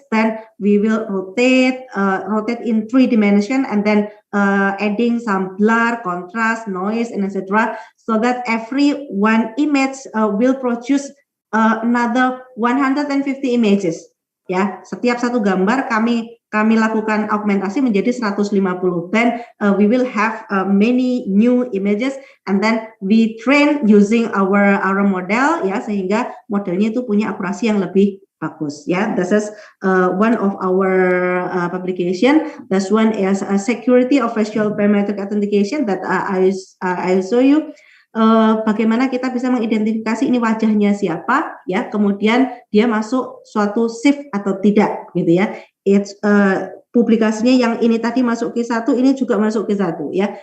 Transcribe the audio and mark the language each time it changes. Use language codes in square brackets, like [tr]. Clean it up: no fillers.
[en] Then we will rotate in 3 dimension, and then adding some blur, contrast, noise, and etc. So that every one image will produce another 150 images. [id] Ya, setiap satu gambar kami lakukan augmentasi menjadi 150. [en] Then we will have many new images, and then we train using our model, ya, [id] sehingga modelnya itu punya akurasi yang lebih bagus, [en] ya. This is one of our publication. This one is a security of facial biometric authentication that I show you. [id] Bagaimana kita bisa mengidentifikasi ini wajahnya siapa, ya, kemudian dia masuk suatu shift atau tidak, gitu ya. It's publikasinya yang ini tadi masuk Q1, ini juga masuk Q1, ya.